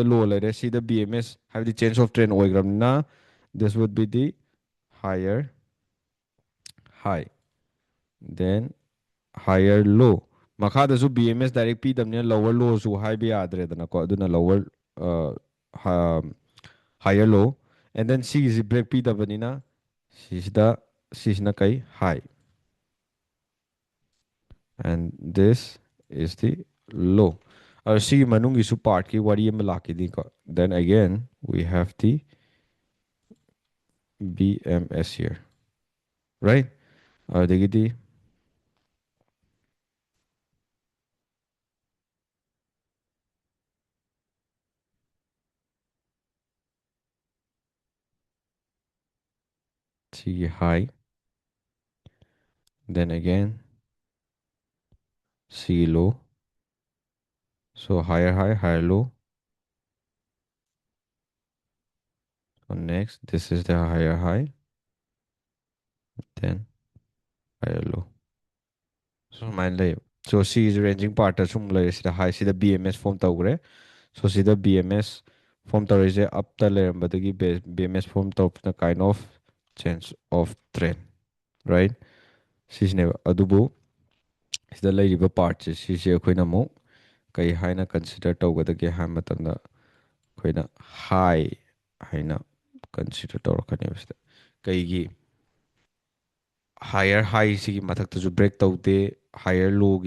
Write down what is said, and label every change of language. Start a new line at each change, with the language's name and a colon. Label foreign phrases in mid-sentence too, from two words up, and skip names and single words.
English: ꯂꯣ
Manipuri: ꯂꯩꯔꯦ ꯁꯤꯗ
English: ꯕꯤ ꯑꯦꯝ ꯑꯦꯁ ꯍꯥꯏꯕꯗꯤ change of trend ꯑꯣꯏꯈ꯭ꯔꯕꯅꯤꯅ this would be the higher high then higher low ꯃꯈꯥꯗꯁꯨ ꯕꯤ ꯑꯦꯝ ꯑꯦꯁ ꯗꯥꯏꯔꯦꯛ ꯄꯤꯗꯕꯅꯤꯅ lower low
Manipuri: ꯍꯥꯏꯕ ꯌꯥꯗ꯭ꯔꯦꯗꯅꯀꯣ ꯑꯗꯨꯅ
English: lower higher low and then
Manipuri: ꯁꯤꯒꯤꯁꯤ ꯕ꯭ꯔꯦꯛ ꯄꯤꯗꯕꯅꯤꯅ ꯁꯤꯁꯤꯗ ꯁꯤꯁꯤꯅ
English: key high and this is the low.
Manipuri: ꯁꯤꯒꯤ ꯃꯅꯨꯡꯒꯤꯁꯨ ꯄꯥꯔꯠꯀꯤ ꯋꯥꯔꯤ ꯑꯃ ꯂꯥꯛꯈꯤꯅꯤꯀꯣ
English: then again we have the BMS here right ꯑꯗꯨꯗꯒꯤꯗꯤ sigi high then again sigi low so higher high higher low so next this is the higher high then higher low so
Manipuri: ꯁꯨꯃꯥꯏꯅ ꯂꯩ so ꯁꯤꯒꯤꯁꯤ
English: ranging part
Manipuri: ꯁꯨꯝ ꯂꯩꯔꯦ ꯁꯤꯗ ꯍꯥꯏ ꯁꯤꯗ BMS ꯐꯣꯝ ꯇꯧꯈ꯭ꯔꯦ so sida BMS form ꯇꯧꯔꯤꯁꯦ upꯇ ꯂꯩꯔꯝꯕꯗꯒꯤ BMS form ꯇꯧꯔꯛꯄꯅ
English: kind of change of trend right
Manipuri: ꯁꯤꯁꯤꯅꯦꯕ ꯑꯗꯨꯕꯨ ꯁꯤꯗ ꯂꯩꯔꯤꯕ ꯄꯥꯔꯠꯁꯦ ꯁꯤꯁꯦ ꯑꯩꯈꯣꯏꯅ ꯑꯃꯨꯛ
English: key high
Manipuri: ꯀꯟꯁꯤꯗꯔ ꯇꯧꯒꯗꯒꯦ ꯍꯥꯏꯕ ꯃꯇꯝꯗ ꯑꯩꯈꯣꯏꯅ
English: high high
Manipuri: ꯀꯟꯁꯤꯗꯔ ꯇꯧꯔꯛꯀꯅꯦꯕ ꯁꯤꯗ
English: key higher high
Manipuri: ꯃꯊꯛꯇꯁꯨ ꯕ꯭ꯔꯦꯛ ꯇꯧꯗꯦ
English: higher low